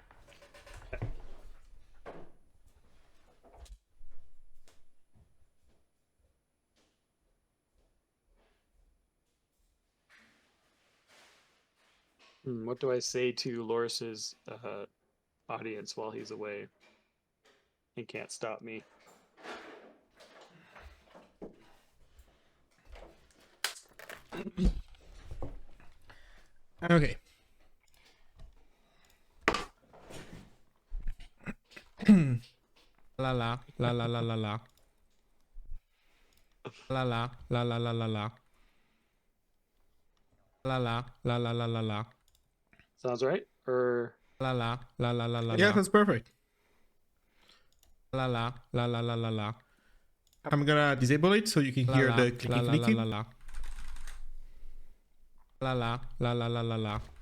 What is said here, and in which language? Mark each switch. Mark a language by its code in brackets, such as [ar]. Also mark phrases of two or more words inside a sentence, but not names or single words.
[en] What do I say to Loris's audience while he's away? He can't stop me. Okay. La la la la la la la. La la la la la la la. La la la la la la la. Sounds right? Or La la la la la la. Yeah, that's perfect. La la la la la la la. I'm gonna disable it so you can hear the clicking clicking. La la la la la la la la la.